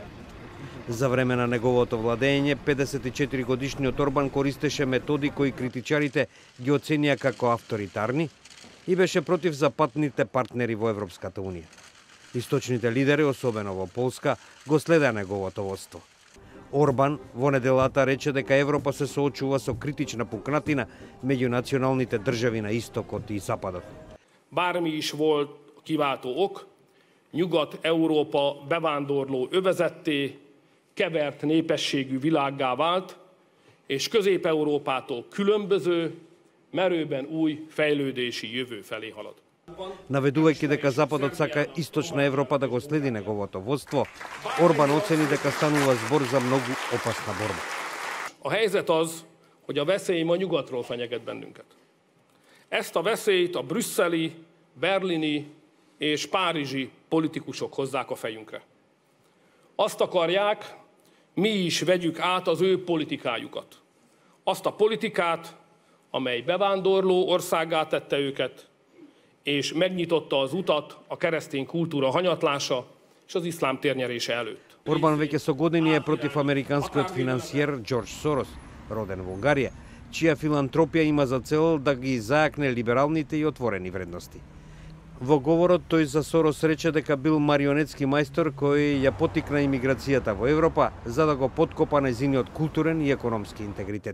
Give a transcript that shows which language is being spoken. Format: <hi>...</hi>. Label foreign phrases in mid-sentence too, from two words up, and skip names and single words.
<mk>За време на неговото владење, 54-годишниот Орбан користеше методи кои критичарите ги оценија како авторитарни и беше против западните партнери во Европската Унија. Источните лидери, особено во Полска, го следеа неговото водство. Орбан во неделата рече дека Европа се соочува со критична пукнатина меѓу националните држави на истокот и западот.</mk> <hu>Bármi is volt kiváltó ok, Nyugat-Európa bevándorló övezetté, kevert népességű világgá vált, és Közép-Európától különböző, merőben új fejlődési jövő felé halad.</hu> <mk>Наведувајќи дека Западот сака Источна Европа да го следи неговото водство, Орбан оцени дека станува збор за многу опасна борба.</mk> <hu>A helyzet az, hogy a veszély ma nyugatról fenyeget bennünket. Ezt a veszélyt a brüsszeli, berlini és párizsi politikusok hozzák a fejünkre. Azt akarják, mi is vegyük át az ő politikájukat. Azt a politikát, amely bevándorló országgá tette őket, és megnyitotta az utat a keresztény kultúra hanyatlása és az iszlám térnyerése előtt.</hu> <mk>Орбан веќе со години е против американскиот финансиер Џорџ Сорос, роден во Унгарија, чија филантропија има за цел да ги зајакне либералните и отворени вредности. Во говорот тој за Сорос рече дека бил марионетски мајстор кој ја потикна имиграцијата во Европа за да го поткопа нејзиниот културен и економски интегритет.</mk>